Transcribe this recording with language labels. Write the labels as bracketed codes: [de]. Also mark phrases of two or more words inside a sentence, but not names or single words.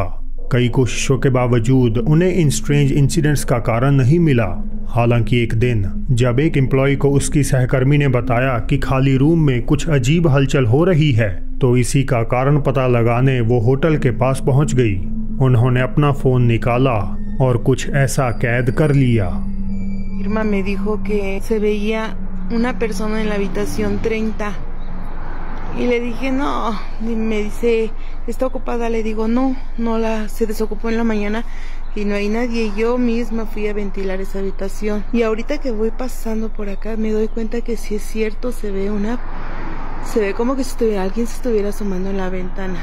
[hi] कई कोशिशों के बावजूद उन्हें इन [en] strange incidents [hi] का कारण नहीं मिला। हालांकि एक दिन जब एक एम्प्लॉय को उसकी सहकर्मी ने बताया कि खाली रूम में कुछ अजीब हलचल हो रही है, तो इसी का कारण पता लगाने वो होटल के पास पहुंच गई। उन्होंने अपना फोन निकाला और कुछ ऐसा कैद कर लिया। [es] Irma me dijo que se veía una persona en la habitación 30 y le dije no, y me dice está ocupada, le digo no, se desocupó en la mañana y no hay nadie. Yo misma fui a ventilar esa habitación y ahorita que voy pasando por acá me doy cuenta que sí es cierto, se ve como que si alguien se estuviera asomando en la ventana.